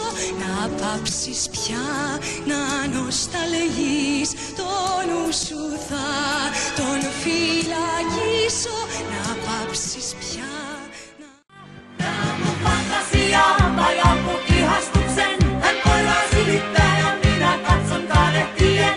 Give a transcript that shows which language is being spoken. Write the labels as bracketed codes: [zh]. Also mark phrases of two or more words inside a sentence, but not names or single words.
[el] Να πάψεις πια να νοσταλγείς, το νου σου θα τον φυλακίσω. Να πάψεις πια να... [fi] Mun fantasia vajaa mun ihastuksen, hän koiraa silittää ja minä katson kadehtien.